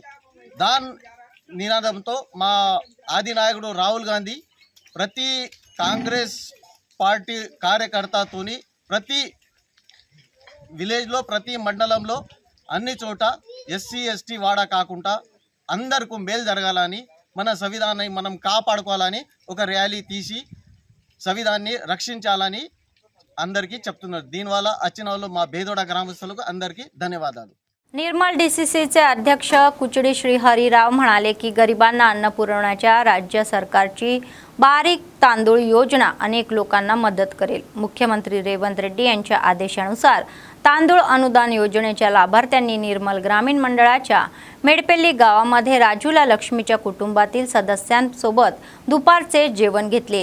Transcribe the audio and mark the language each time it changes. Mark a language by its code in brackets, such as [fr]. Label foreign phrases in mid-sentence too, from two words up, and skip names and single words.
[te] దాని నినాదంతో మా ఆది నాయకుడు రాహుల్ గాంధీ ప్రతి కాంగ్రెస్ పార్టీ కార్యకర్తతోని ప్రతి విలేజ్లో ప్రతి మండలంలో అన్ని చోట SC ST వాడా కాకుండా అందరికీ మేలు జరగాలని మన సంవిధానాన్ని మనం కాపాడుకోవాలని ఒక ర్యాలీ తీసి సంవిధానాన్ని రక్షించాలని అందరికీ చెప్తున్నారు। దీనివల్ల వచ్చిన వాళ్ళు మా బేదోడా గ్రామస్తులకు అందరికీ ధన్యవాదాలు। [mr] निर्मल DCCचे अध्यक्ष कुचडी श्री हरिराव म्हणाले की गरिबांना अन्न पुरवण्याच्या राज्य सरकारची बारीक तांदूळ योजना अनेक लोकांना मदत करेल। मुख्यमंत्री रेवंत रेड्डी यांच्या आदेशानुसार तांदूळ अनुदान योजनेच्या लाभार्थ्यांनी निर्मल ग्रामीण मंडळाच्या मेडपेल्ली गावामध्ये राजूला लक्ष्मीच्या कुटुंबातील सदस्यांसोबत दुपारचे जेवण घेतले।